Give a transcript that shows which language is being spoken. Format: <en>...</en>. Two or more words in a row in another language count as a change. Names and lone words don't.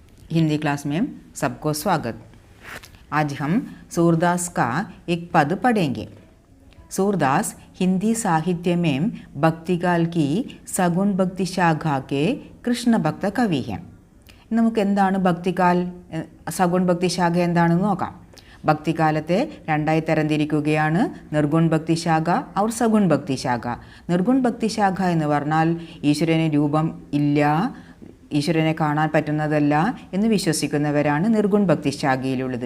<hi>हिंदी क्लास में सबको स्वागत। आज हम सूरदास का एक पद पढ़ेंगे। सूरदास हिंदी साहित्य में भक्तिकाल की सगुण भक्ति शाखा के कृष्ण भक्त कवि हैं।</hi> <ml>നമുക്ക് എന്താണ്</ml> <hi>भक्तिकाल सगुण भक्ति शाखा</hi> <ml>എന്താണെന്ന് നോക്കാം. ഭക്തികാലത്തെ രണ്ടായി തരംതിരിക്കുകയാണ്.</ml> <hi>निर्गुण भक्ति शाखा और सगुण भक्ति शाखा. निर्गुण भक्ति शाखा</hi> <ml>എന്ന് പറഞ്ഞാൽ ഈശ്വരന് രൂപം ഇല്ല, ഈശ്വരനെ കാണാൻ പറ്റുന്നതല്ല എന്ന് വിശ്വസിക്കുന്നവരാണ്</ml> <hi>निर्गुण भक्ति शाखा.</hi>